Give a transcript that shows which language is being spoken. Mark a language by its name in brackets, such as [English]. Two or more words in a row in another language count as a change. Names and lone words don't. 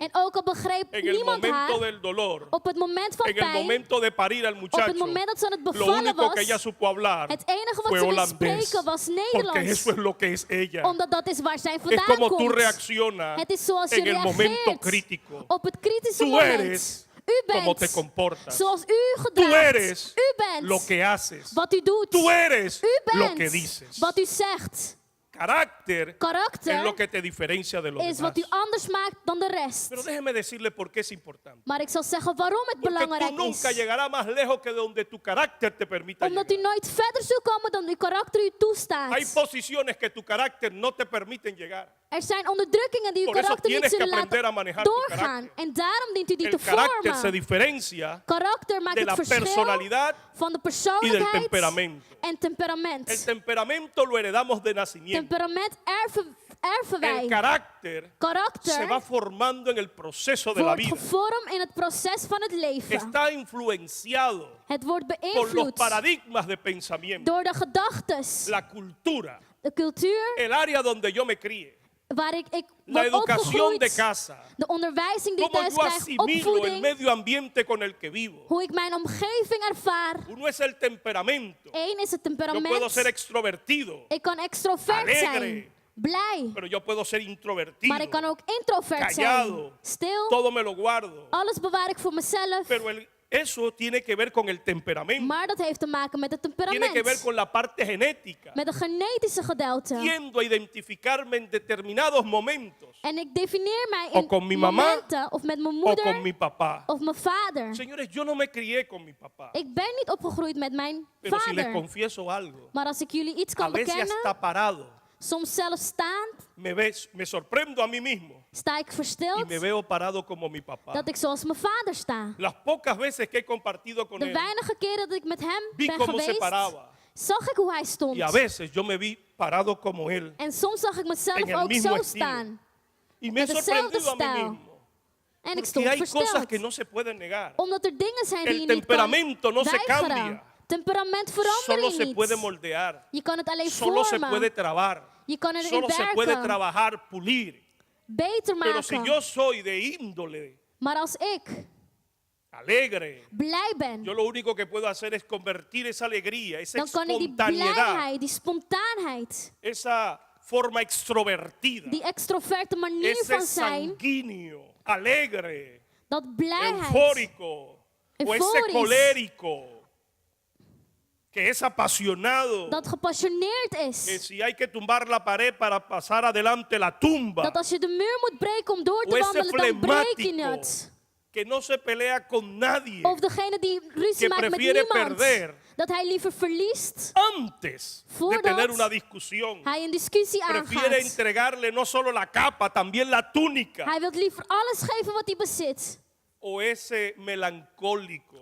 [Dutch] En ook al begreep [Spanish] en el [Dutch] niemand [Spanish] momento [Dutch] haar, [Spanish] del dolor, [Dutch] op het moment van [Spanish] en el [Dutch] pijn, [Spanish] momento de parir al [Dutch] op [Spanish] muchacho, [Dutch] het moment dat ze aan het [Spanish] lo [Dutch] bevallen [Spanish] único que ella [Dutch] was, [Spanish] supo hablar [Dutch] het enige wat [Spanish] fue [Dutch] ze wist [Spanish] holandés. [Dutch] spreken was [Spanish] Porque [Dutch] Nederlands. [Spanish] eso es lo que es ella. [Dutch] Omdat dat is waar zij [Spanish] Es [Dutch] vandaan [Spanish] como tú [Dutch] komt. [Spanish] reaccionas [Dutch] Het is zoals je [Spanish] en el momento [Dutch] reageert [Spanish] crítico. [Dutch] op het kritische [Spanish] Tú [Dutch] moment. [Spanish] eres [Dutch] U [Spanish] como te [Dutch] bent [Spanish] comportas. [Dutch] zoals u [Spanish] Tú [Dutch] gedraagt. [Spanish] eres [Dutch] U bent [Spanish] lo que haces. [Dutch] wat u doet. [Spanish] Tú eres [Dutch] U [Spanish] lo que [Dutch] bent [Spanish] dices. [Dutch] wat u zegt. [Spanish] Carácter es [Dutch] Karakter [Spanish] lo que te diferencia de los [Dutch] is [Spanish] demás. [Dutch] wat u anders maakt dan de rest. [Spanish] Pero déjeme decirle por qué es importante. [Dutch] Maar ik zal zeggen waarom het [Spanish] Porque tú [Dutch] belangrijk [Spanish] nunca [Dutch] is. [Spanish] llegarás más lejos que donde tu carácter te permita [Dutch] Omdat u [Spanish] llegar. [Dutch] nooit verder zult komen dan uw karakter u toestaat. [Spanish] Hay posiciones que tu carácter no te permiten llegar. [Dutch] Er zijn onderdrukkingen die uw [Spanish] Por eso [Dutch] karakter niet [Spanish] tienes que [Dutch] zullen [Spanish] aprender a [Dutch] laten [Spanish] manejar tu [Dutch] doorgaan. [Spanish] carácter. [Dutch] En daarom dient u die [Spanish] El [Dutch] te [Spanish] carácter se [Dutch] vormen. [Spanish] diferencia [Dutch] Karakter maakt [Spanish] de [Dutch] het [Spanish] la [Dutch] verschil [Spanish] personalidad [Dutch] van de [Spanish] y del [Dutch] persoonlijkheid [Spanish] temperamento. [Dutch] en temperament. [Spanish] El temperamento lo heredamos de nacimiento. [Dutch] Temperament erven wij. [Spanish] El carácter se va [Dutch] Karakter [Spanish] formando en el proceso de la [Dutch] wordt [Spanish] vida. [Dutch] gevormd in het proces van het leven. [Spanish] Está influenciado [Dutch] Het wordt [Spanish] por los [Dutch] beïnvloed [Spanish] paradigmas de pensamiento, [Dutch] door de gedachtes, [Spanish] la cultura, [Dutch] de cultuur [Spanish] el área donde yo me crié, [Dutch] waar ik [Spanish] la [Dutch] word [Spanish] educación de [Dutch] opgegroeid, [Spanish] casa, [Dutch] de onderwijzing die ik [Spanish] cómo [Dutch] thuis [Spanish] yo [Dutch] krijg, [Spanish] asimilo el [Dutch] opvoeding, [Spanish] medio ambiente con el que vivo. [Dutch] hoe ik mijn omgeving ervaar. [Spanish] Uno es el temperamento. [Dutch] Eén is het [Spanish] Yo puedo [Dutch] temperament. [Spanish] ser extrovertido, [Dutch] Ik kan extrovert [Spanish] alegre, [Dutch] zijn, blij. [Spanish] pero yo puedo ser introvertido, [Dutch] Maar ik kan ook introvert zijn, [Spanish] callado, [Dutch] stil. [Spanish] todo me lo guardo. [Dutch] Alles bewaar ik voor mezelf. [Spanish] Pero eso tiene que ver con el temperamento, [Dutch] Maar dat heeft te maken met het [Spanish] tiene que ver [Dutch] temperament. [Spanish] con la parte genética. [Dutch] Met een genetische gedeelte. [Spanish] Tiendo a identificarme en determinados momentos [Dutch] En ik definieer mij [Spanish] O con mi [Dutch] in [Spanish] mamá, [Dutch] momenten of met mijn [Spanish] o con [Dutch] moeder [Spanish] mi papá. [Dutch] of mijn vader. [Spanish] Señores, yo no me crié con mi papá, [Dutch] Ik ben niet opgegroeid met mijn [Spanish] pero si les [Dutch] vader. [Spanish] confieso algo, [Dutch] Maar als ik jullie iets [Spanish] a [Dutch] kan [Spanish] veces [Dutch] bekennen, [Spanish] hasta parado [Dutch] soms zelfs staand, [Spanish] me sorprendo a mí mismo [Dutch] sta ik [Spanish] y [Dutch] verstild [Spanish] me veo parado como mi papá. [Dutch] dat ik zoals mijn vader sta. [Spanish] Las pocas veces que he compartido con [Dutch] De [Spanish] él, [Dutch] weinige keren dat ik met hem [Spanish] vi [Dutch] ben [Spanish] cómo se [Dutch] geweest, [Spanish] paraba. [Dutch] zag ik hoe hij stond. [Spanish] Y a veces yo me vi parado como él [Dutch] En soms zag ik mezelf [Spanish] en el [Dutch] ook [Spanish] mismo [Dutch] zo [Spanish] estilo. [Dutch] staan. [Spanish] y me he [Dutch] met dezelfde [Spanish] sorprendido a mí [Dutch] stijl. [Spanish] mismo. [Dutch] En ik [Spanish] Porque [Dutch] stond [Spanish] hay cosas [Dutch] versteld. [Spanish] que no se pueden negar. [Dutch] Omdat er dingen zijn [Spanish] El [Dutch] die je niet kan [Spanish] temperamento no se [Dutch] weigeren. [Spanish] cambia. [Dutch] Temperament verander [Spanish] Solo [Dutch] je [Spanish] se [Dutch] niet. [Spanish] puede moldear, [Dutch] Je kan het alleen [Spanish] solo se [Dutch] vormen. [Spanish] puede trabar, [Dutch] Je kan erin [Spanish] solo se puede [Dutch] werken. [Spanish] trabajar, pulir. [Dutch] Beter [Spanish] Pero si [Dutch] maken. [Spanish] yo soy de índole [Dutch] Maar als ik [Spanish] alegre, [Dutch] blij ben, [Spanish] yo lo único que puedo hacer es convertir esa alegría, esa [Dutch] dan kan ik die [Spanish] espontaneidad, [Dutch] blijheid, die spontaanheid, [Spanish] esa forma extrovertida, [Dutch] die extroverte manier [Spanish] ese [Dutch] van zijn, [Spanish] sanguíneo, alegre, [Dutch] dat blijheid, [Spanish] eufórico o ese [Dutch] Euforisch. [Spanish] colérico que es apasionado, [Dutch] dat gepassioneerd [Spanish] que [Dutch] is. [Spanish] si hay que tumbar la pared para pasar adelante la tumba, [Dutch] Dat als je de muur moet breken om door [Spanish] o [Dutch] te [Spanish] ese [Dutch] wandelen, dan breek je [Spanish] flemático [Dutch] het. [Spanish] que no se pelea con nadie [Dutch] Of degene die ruzie [Spanish] que [Dutch] maakt met [Spanish] prefiere [Dutch] niemand. [Spanish] perder [Dutch] Dat hij liever verliest, [Spanish] antes de [Dutch] Voordat [Spanish] tener una discusión. [Dutch] hij een discussie [Spanish] Prefiere [Dutch] aangaat. [Spanish] entregarle no solo la capa, también la túnica. [Dutch] Hij wil liever alles geven wat hij bezit. [Spanish] O ese melancólico,